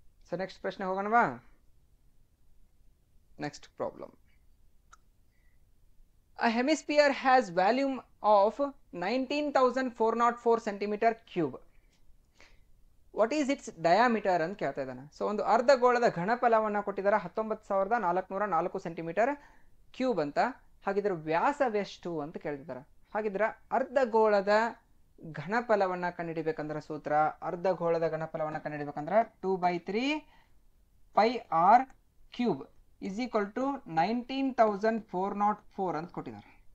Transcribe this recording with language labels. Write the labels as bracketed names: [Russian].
[English] so next [Kannada] ಪ್ರಶ್ನೆ ಹೋಗೋಣವಾ? [English] Next problem. A hemisphere has volume of 19,404 centimeter cube. What is its diameter [Kannada] ಅಂತ ಕೇಳ್ತಾ ಇದ್ದಾನೆ. So ಒಂದು ಅರ್ಧಗೋಳದ ಘನಫಲವನ್ನು ಕೊಟ್ಟಿದ್ದಾರೆ 19,404 ಸೆಂಟಿಮೀಟರ್ ಕ್ಯೂಬ್ ಅಂತ. ಹಾಗಿದ್ರೆ ವ್ಯಾಸವೆಷ್ಟು ಅಂತ ಕೇಳ್ತಿದ್ದಾರೆ. ಹಾಗಿದ್ರೆ ಅರ್ಧಗೋಳದ ಘನಫಲವನ್ನು ಕಂಡುಹಿಡಿಬೇಕಂದ್ರೆ ಸೂತ್ರ, ಅರ್ಧಗೋಳದ ಘನಫಲವನ್ನು ಕಂಡುಹಿಡಿಬೇಕಂದ್ರೆ 2/3 pi R cube is equal to 19,404 ಅಂತ ಕೊಟ್ಟಿದ್ದಾರೆ.